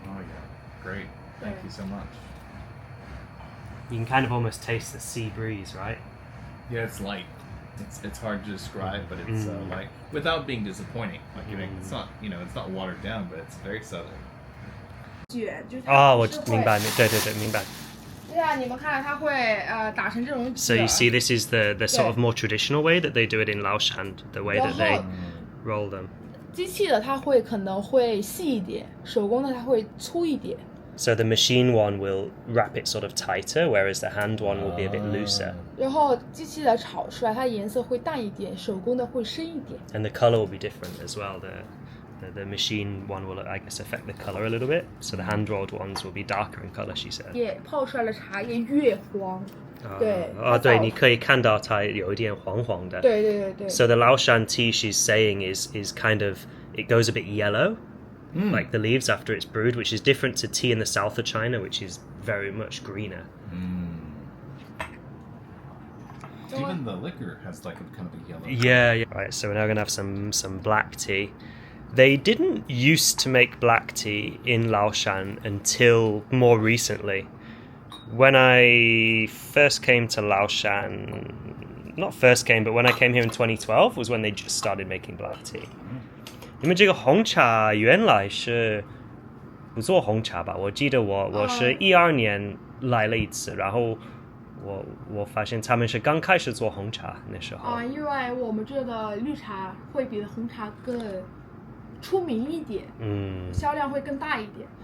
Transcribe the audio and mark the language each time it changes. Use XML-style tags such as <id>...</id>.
<en>Oh yeah, great. Thank you so much. You can kind of almost taste the sea breeze, right? Yeah, it's light. It's hard to describe, but it's like without being disappointing. Like it's not it's not watered down, but it's very southern.</en> <zh>卷就是它哦，我不是会明白，对对对，明白。对啊，你们看它会打成这种卷。</zh> <en>So you see, this is the sort of more traditional way that they do it in Laoshan, the way that they roll them.</en> <zh>机器的它会可能会细一点，手工的它会粗一点。</zh> <en>So the machine one will wrap it sort of tighter, whereas the hand one will be a bit looser.</en> <zh>然后机器的炒出来，它颜色会淡一点，手工的会深一点。</zh> <en>And the color will be different as well. The machine one will, I guess, affect the color a little bit. So the hand rolled ones will be darker in color, she said.</en> <zh>也泡出来的茶叶越黄。对。对，你可以看到它有一点黄黄的。对对对对。</zh> <en>So the Laoshan tea she's saying is kind of, it goes a bit yellow, like the leaves after it's brewed, which is different to tea in the south of China, which is very much greener. Even the liquor has like a kind of a yellow. Yeah. Right, so we're now going to have some black tea. They didn't used to make black tea in Laoshan until more recently. When I first came to Laoshan, not first came, but when I came here in 2012 was when they just started making black tea.</en> <zh>你们这个红茶原来是不做红茶吧？我记得我是12年来了一次，然后我发现他们是刚开始做红茶那时候。因为我们这的绿茶会比红茶更出名一点，销量会更大一点。</zh>